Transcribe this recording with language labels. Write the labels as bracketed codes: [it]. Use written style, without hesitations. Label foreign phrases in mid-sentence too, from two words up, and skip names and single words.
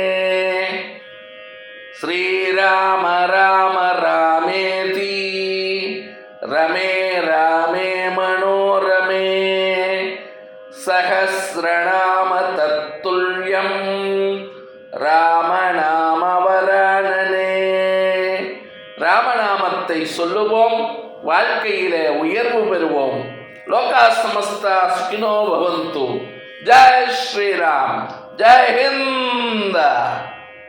[sa] श्रीराम राम रामेति रमे रामे मनोरमे सहस्रनाम तत्तुल्यं रामनाम वरानने। [ta] ராமநாமத்தை சொல்லுவோம், வாழ்க்கையிலே உயர்வு பெறுவோம். [sa] लोकाः समस्ताः सुखिनो भवन्तु. [hi] जय श्रीराम, जय हिन्द.